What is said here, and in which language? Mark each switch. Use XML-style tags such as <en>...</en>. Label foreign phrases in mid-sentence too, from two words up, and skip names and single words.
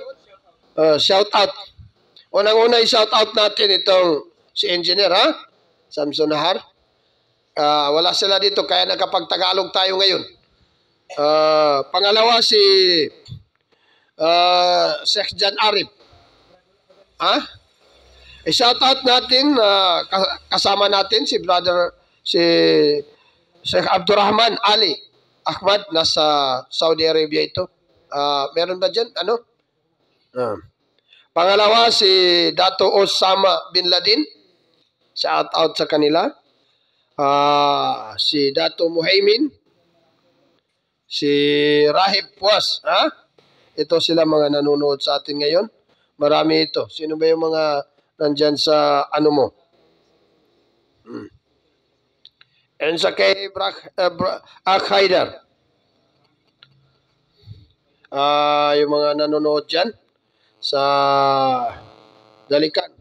<en>Shout out.</en> <tl>Unang-una i-shout out natin itong si engineer, Samson Nahar. Wala sila dito kaya nakapagtagalog tayo ngayon. Pangalawa si Sheikh Jan Arif. I-shout out natin kasama natin si Sheikh Abdurrahman Ali Ahmad, nasa Saudi Arabia ito. Meron ba dyan? Pangalawa si Dato Osama Bin Laden.</tl> <en>Shout out</en> <tl>sa kanila. Si Dato Muhaymin. Si Rahib Puas. Ito sila mga nanonood sa atin ngayon. Marami ito. Sino ba yung mga nandyan sa ano mo? And sa kay Ak Haidar. Yung mga nanonood dyan sa Dalikan.</tl>